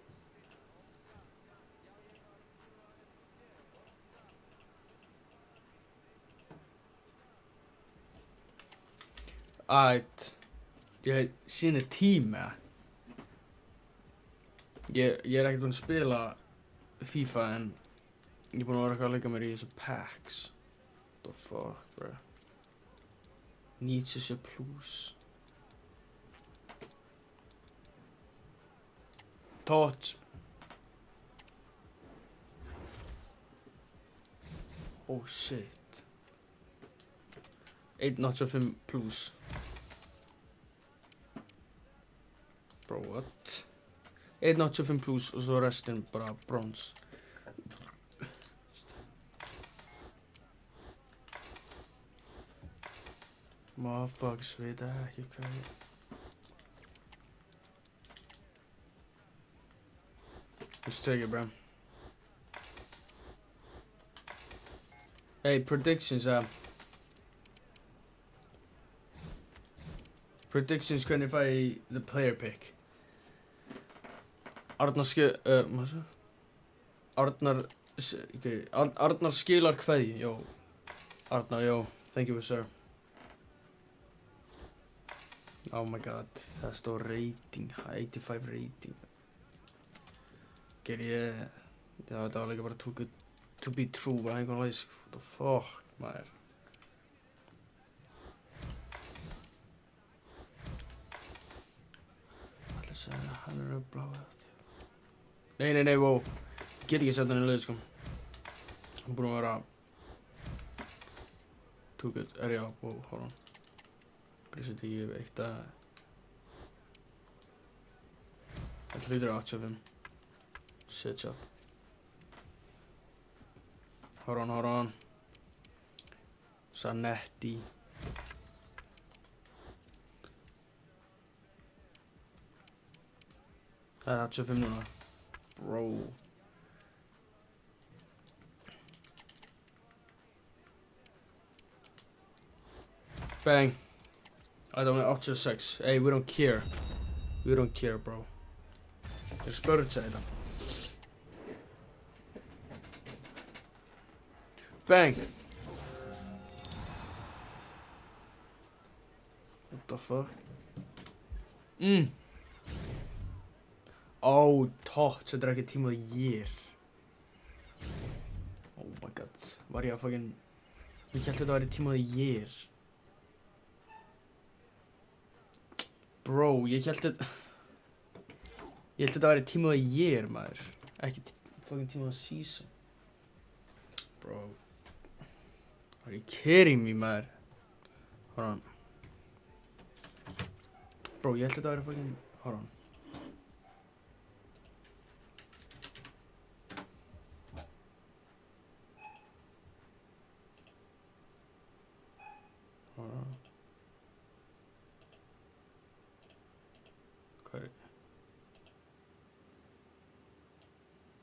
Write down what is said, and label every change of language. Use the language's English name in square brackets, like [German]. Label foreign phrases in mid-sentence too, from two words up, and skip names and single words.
[Icelandic] Ætt. Ég síni tíma. Ég er ekkert búinn að spila FIFA en ég er búinn að vera eitthvað að leika mér í þessu packs. [English] What the fuck, bro? Needs is a plus. Touch. Oh shit. 1.5 plus. Bro, what? [Icelandic] 1.5 plus og svo restin bara bronze. Motherfuckers veit ekki hvað ég... [English] Let's take it, bro. Hey, predictions, predictions [Icelandic] hvernig fæ ég [English] the player pick. [Icelandic] Arnar skilar kveðju, yo. Arnar, [English] yo, thank you, sir. Oh my god, [Icelandic] það stóð rating, 85 rating. Ger ég... Já, þetta var líka bara [English] too good to be true, [Icelandic] bara einhvern veginn, [English] what the fuck, [Icelandic] maður. Ætla að segja, hann er bláð. Nei, wow. Get ekki sett hann í leið, sko. Hann er búinn að vera... [English] Too good, [Icelandic] já, [English] wow, hold on. [Icelandic] Grísið 10, eitt að... Þetta hlýtur 85. [English] Shit shot. Hold on. [Icelandic] Zanetti. Það er 85 núna. [English] Bro. Bang. I don't know, 86. Hey, we don't care. We don't care, bro. [Icelandic] Ég er spörutsa þetta. [English] Bang! What the fuck? Oh, touch, [Icelandic] þetta er ekki [English] team of the year. Oh my god. [Icelandic] Var ég að fucking... Ég held þetta væri [English] team of the year. [Icelandic] Bro, ég held þetta væri [English] team of the year, [Icelandic] maður. Ekki fucking [English] team of the season. Bro. Are you kidding me, maður? Hold on. Bro, [Icelandic] ég held þetta væri fucking... Hold on. [English] Hold on. [Icelandic] Hvað er...